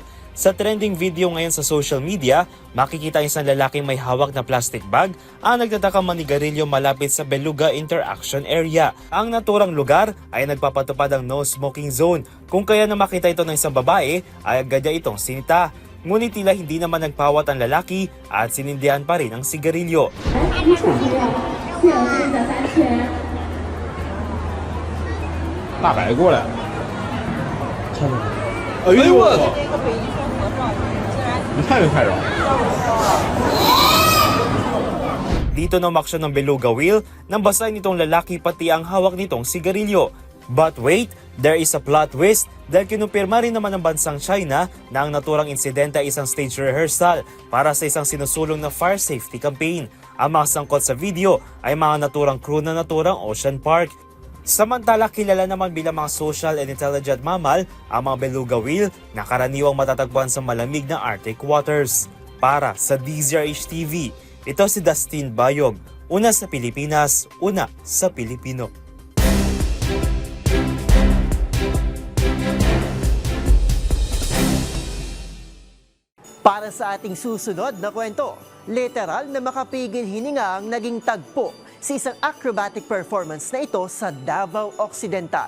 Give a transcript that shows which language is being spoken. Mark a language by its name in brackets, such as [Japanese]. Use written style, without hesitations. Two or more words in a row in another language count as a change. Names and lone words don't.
[Filipino] Sa trending video ngayon sa [English] social media, [Filipino] makikita isang lalaking may hawak na [English] plastic bag [Filipino] ang nagtatakang manigarilyo malapit sa Beluga Interaction Area. Ang naturang lugar ay nagpapatupad ang [English] no smoking zone, [Filipino] kung kaya na makita ito ng isang babae ay agad niya itong sinita. Ngunit tila hindi naman nagpawat ang lalaki at sinindihan pa rin ang sigarilyo. [Chinese] 大白过来。哎呦我操！你太没看着。 [Filipino] Dito na umaksyon ng beluga whale nang basahin nitong lalaki pati ang hawak nitong sigarilyo. [English] But wait, there is a plot twist [Filipino] dahil kinumpirma rin naman ng bansang China na ang naturang insidente ay isang [English] stage rehearsal [Filipino] para sa isang sinusulong na [English] fire safety campaign. [Filipino] Ang mga sangkot sa video ay mga naturang crew na naturang ocean park. Samantala, kilala naman bilang mga [English] social and intelligent mammal [Filipino] ang mga [English] beluga whale [Filipino] na karaniwang matatagpuan sa malamig na [English] Arctic waters. [Filipino] Para sa DZRH TV, ito si Dustin Bayog, una sa Pilipinas, una sa Pilipino. Para sa ating susunod na kwento, literal na makapigil hininga ang naging tagpo sa isang [English] acrobatic performance [Filipino] na ito sa Davao Occidental.